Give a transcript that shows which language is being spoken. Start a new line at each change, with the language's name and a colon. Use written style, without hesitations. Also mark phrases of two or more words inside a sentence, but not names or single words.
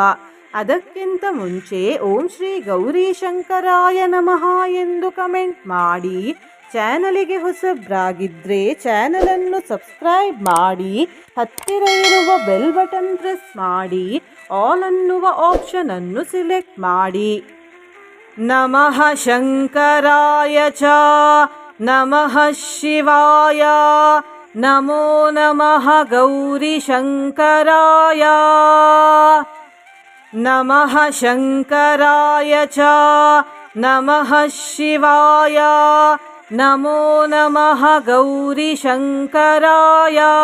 Kannada: ಅದಕ್ಕಿಂತ ಮುಂಚೆ
Sanskrit: ಓಂ ಶ್ರೀ ಗೌರೀಶಂಕರಾಯ ನಮಃ
Kannada: ಎಂದು ಕಮೆಂಟ್ ಮಾಡಿ. ಚಾನಲಿಗೆ ಹೊಸಬ್ರಾಗಿದ್ದರೆ ಚಾನಲನ್ನು ಸಬ್ಸ್ಕ್ರೈಬ್ ಮಾಡಿ, ಹತ್ತಿರ ಇರುವ
English: bell button press
Kannada: ಮಾಡಿ, ಆಲ್ ಅನ್ನುವ ಆಪ್ಷನ್ ಅನ್ನು ಸಿಲೆಕ್ಟ್ ಮಾಡಿ.
Sanskrit: ನಮಃ ಶಂಕರಾಯ ಚ ನಮಃ ಶಿವಾಯ ನಮೋ ನಮಃ ಗೌರೀಶಂಕರಾಯ. ನಮಃ ಶಂಕರಾಯ ಚ ನಮಃ ಶಿವಾಯ ನಮೋ ನಮಃ ಗೌರೀಶಂಕರಾಯ.